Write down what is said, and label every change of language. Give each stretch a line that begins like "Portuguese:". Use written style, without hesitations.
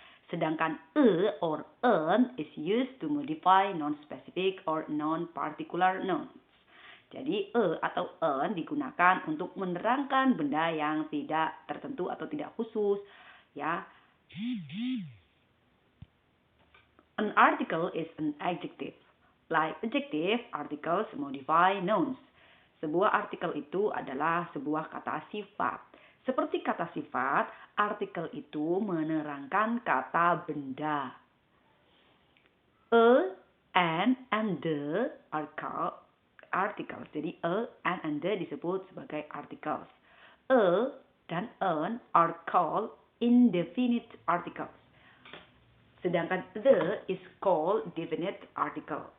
Indonesian: Sedangkan
English: or an is used to modify non-specific or non-particular nouns.
Indonesian: Jadi atau an digunakan untuk menerangkan benda yang tidak tertentu atau tidak khusus, ya.
English: An article is an adjective. Like adjective, articles modify nouns.
Indonesian: Sebuah artikel itu adalah sebuah kata sifat. Seperti kata sifat, artikel itu menerangkan kata benda.
English: A, and the are called articles.
Indonesian: Jadi and the disebut sebagai articles.
English: A
Indonesian: dan
English: an are called indefinite articles.
Indonesian: Sedangkan
English: the is called definite article.